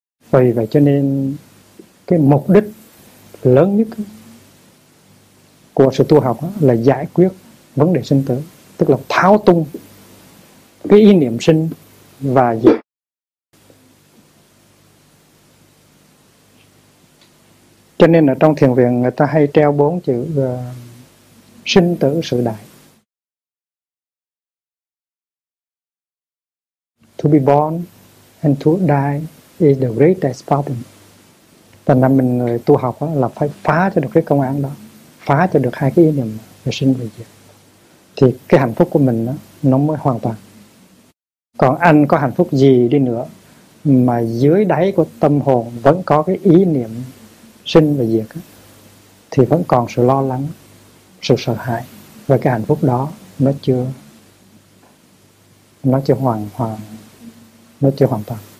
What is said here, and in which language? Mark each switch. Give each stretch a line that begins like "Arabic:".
Vietnamese: Vì vậy cho nên cái mục đích lớn nhất của sự tu học là giải quyết vấn đề sinh tử, tức là tháo tung cái ý niệm sinh và diệt. Cho nên ở trong thiền viện người ta hay treo 4 chữ sinh tử sự đại.
English: To be born and to die is the greatest problem.
Vietnamese: Thành ra mình người tu học là phải phá cho được cái công án đó, phá cho được hai cái ý niệm về sinh và diệt, thì cái hạnh phúc của mình nó mới hoàn toàn. Còn anh có hạnh phúc gì đi nữa mà dưới đáy của tâm hồn vẫn có cái ý niệm sinh và diệt, thì vẫn còn sự lo lắng, sự sợ hãi, và cái hạnh phúc đó nó chưa hoàn toàn.